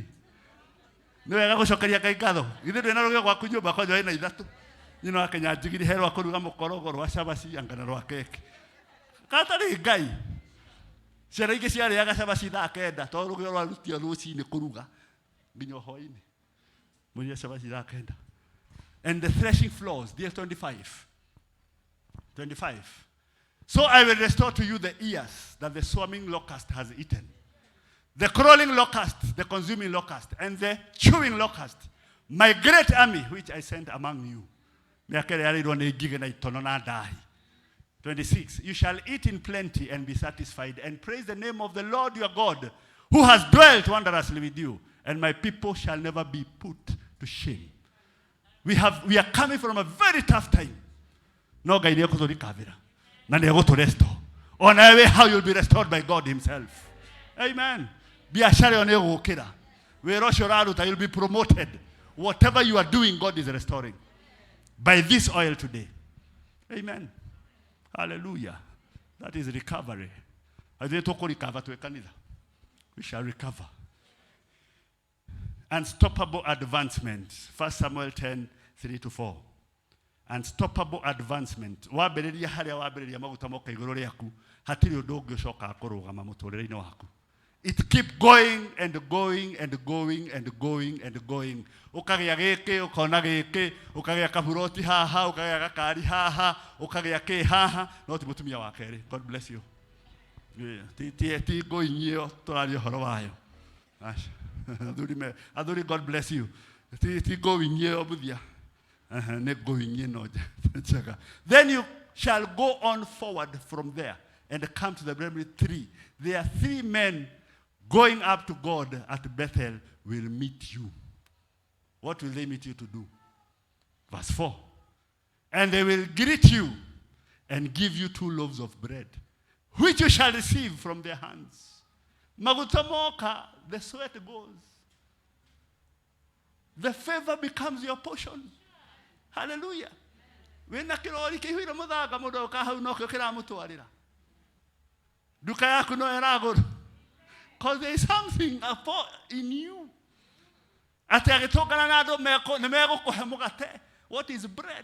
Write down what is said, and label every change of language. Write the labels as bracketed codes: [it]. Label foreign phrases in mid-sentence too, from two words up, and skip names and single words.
[ki] Ni wega gucokeria Ngai ngatho. Ithe ndwina rugio gwaku nyumba kwa njoe na ithatu. Nyina wa Kenya njigiri herwa kuruga mukorogo rwa shabashi angana rwa keke. Katari Ngai. Ciana ingi ciarĩaga shabashi thaa kenda tondũ rugio rwarutio rũcinĩ kũruga nginya hwaĩ-inĩ. Mũrĩe shabashi thaa kenda. [en] And the threshing floors, dear 25. So I will restore to you the ears that the swarming locust has eaten. The crawling locust, the consuming locust, and the chewing locust, my great army which I sent among you. 26. You shall eat in plenty and be satisfied, and praise the name of the Lord your God, who has dwelt wondrously with you, and my people shall never be put to shame. We are coming from a very tough time. [ki] No Ngai nĩegũtũrikavĩra na nĩegũtũrestore. [en] On our way, how you'll be restored by God himself. Amen. [ki] Biashara ĩyo nĩĩgũkĩra. Wĩra ũcio ũraruta, [en] you'll be promoted. Whatever you are doing, God is restoring. By this oil today. Amen. Hallelujah. That is recovery. We shall recover. Unstoppable advancement. 1 Samuel 10:3-4. Unstoppable advancement. [ki] Wambĩrĩria harĩa wambĩrĩria maguta moka igũrũ rĩaku. Hatirĩ ũndũ ũngĩ ũcokaga kũrũgama mũtũrĩre-inĩ waku. [en] It keep going and going and going and going and going. [ki] Ukagĩa gĩkĩ, ukona gĩkĩ, ukagĩa kaburoti haha, ukagĩa gakari haha, ukagĩa kĩ haha, no ti mũtumia wa kerĩ. [en] God bless you. [ki] Ti going iyo tũraria ũhoro wayo. Athuri, [en] God bless you. [ki] Ti going iyo mũthia. [en] Nĩ going ĩno njega. Then you shall go on forward from there and come to the primary 3. There are 3 men going up to God at Bethel will meet you. What will they meet you to do? Verse 4. And they will greet you and give you 2 loaves of bread, which you shall receive from their hands. [ki] Maguta moka, [en] the sweat goes. The favor becomes your portion. Hallelujah. [ki] Wena kirori kihuira muthaga mundu ukahau no kira mutwarira. [sw] Duka yaku [ki] no eraguru. [en] Because there is something in you. What is bread?